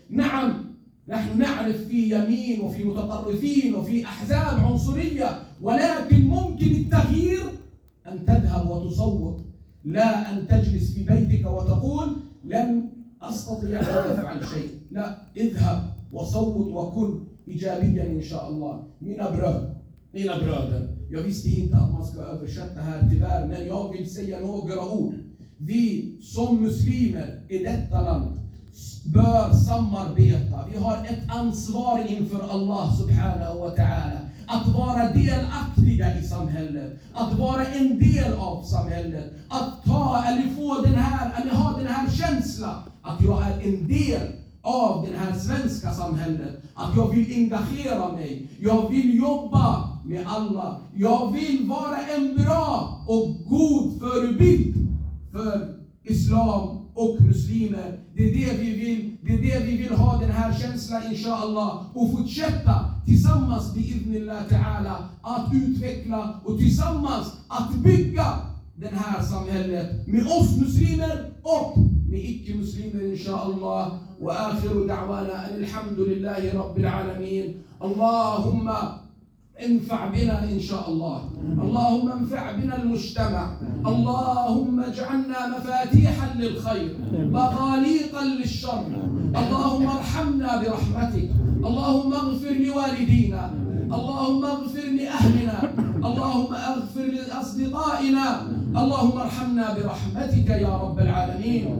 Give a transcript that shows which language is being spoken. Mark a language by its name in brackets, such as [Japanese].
[Arabic] نعم، نحن نعرف في يمين وفي متطرفين وفي أحزاب عنصرية، ولكن ممكن التغيير أن تذهب وتصوت، لا أن تجلس في بيتك وتقول لم أستطيع أن أفعل شيء. لا، اذهب وصوت وكن إيجابياً إن شاء الله. [Swedish] مين أبرادر Jag visste inte att man ska översätta här tyvärr, men jag vill säga några ord. Vi som muslimer i detta land bör samarbeta. Vi har ett ansvar inför Allah subhanahu wa ta'ala att vara delaktiga i samhället, att vara en del av samhället, att ta eller få den här, eller ha den här känslan att jag är en del av det här svenska samhället, att jag vill engagera mig, jag vill jobba med alla, jag vill vara en bra och god förebild för islam och muslimer. Det är det vi vill, det är det vi vill ha den här känslan inshallah, och fortsätta tillsammans biidhnillah ta'ala att utveckla och tillsammans att bygga det här samhället med oss muslimer och med icke-muslimer inshallah. [Arabic] وآخر دعوانا أن الحمد لله رب العالمين. اللهم انفع بنا إن شاء الله، اللهم انفع بنا المجتمع، اللهم اجعلنا مفاتيحا للخير مغاليقا للشر، اللهم ارحمنا برحمتك، اللهم اغفر لوالدينا، اللهم اغفر لأهلنا، اللهم اغفر لأصدقائنا، اللهم ارحمنا برحمتك يا رب العالمين.